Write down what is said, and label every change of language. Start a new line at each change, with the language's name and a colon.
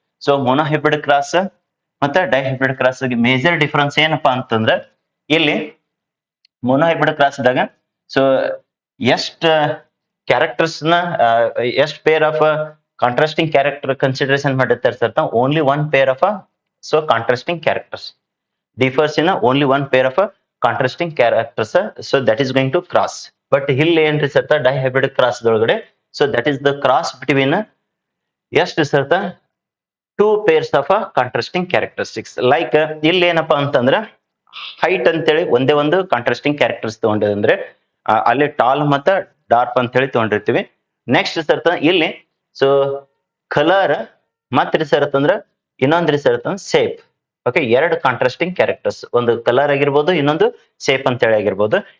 Kannada: So mono hybrid cross ಮತ್ತೆ dye hybrid cross major difference ಏನಪ್ಪಾ ಅಂತಂದ್ರೆ, ಇಲ್ಲಿ ಮೋನೋ ಹೈಬ್ರಿಡ್ ಕ್ರಾಸ್ ದಾಗ ಸೊ ಎಷ್ಟ್ ಕ್ಯಾರೆಕ್ಟರ್ಸ್ ನ ಎಷ್ಟ್ pair of contrasting character consideration ಮಾಡಿರ್ತಾರೆ sir, only 1 pair of so contrasting characters
English: differs in only 1 pair of contrasting characters, so that is going to cross. But
Kannada: ಇಲ್ಲಿ ಏನ್ರಿ ಸರ್ತ dihybrid cross ದೊಳಗಡೆ,
English: so that is the cross between
Kannada: ಎಷ್ಟು ಸರ್ತ
English: 2 pairs of contrasting characteristics.
Kannada: Like ಇಲ್ಲಿ ಏನಪ್ಪಾ ಅಂತಂದ್ರೆ height ಅಂತೇಳಿ ಒಂದೇ ಒಂದು contrasting characters ತಗೊಂಡಿದ್ರೆ ಅಲ್ಲಿ ಟಾಲ್ ಮತ್ತ ಡಾರ್ಪ್ ಅಂತ ಹೇಳಿ ತಗೊಂಡಿರ್ತೀವಿ. ನೆಕ್ಸ್ಟ್ ಸರ್ತ ಇಲ್ಲಿ ಸೊ ಕಲರ್ ಮತ್ರಿ ಸರ್ತ ಅಂದ್ರೆ ಇನ್ನೊಂದ್ರಿ ಸರ್ತ ಸೇಪ್. ಓಕೆ, 2 ಕಾಂಟ್ರಾಸ್ಟಿಂಗ್ ಕ್ಯಾರೆಕ್ಟರ್ಸ್, ಒಂದು ಕಲರ್ ಆಗಿರ್ಬೋದು, ಇನ್ನೊಂದು ಸೇಪ್ ಅಂತ ಹೇಳಿ ಆಗಿರ್ಬೋದು.